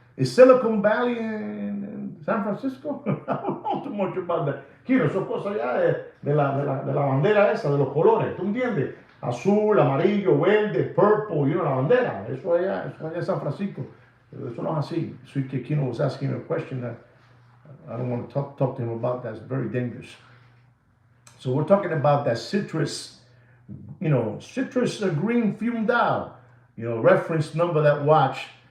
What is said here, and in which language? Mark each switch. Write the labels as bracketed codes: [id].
[en] Is Silicon Valley in San Francisco? I don't know too much about that. [es] Kino, son cosas ya de la bandera esa, de los colores, ¿tú entiendes? Azul, amarillo, verde, purple, la bandera. Eso allá en San Francisco. Eso no es así. [en] Sweet Kid Kino was asking a question that I don't want to talk to him about. That's very dangerous. So we're talking about that citrus, green fume dial, reference number that watch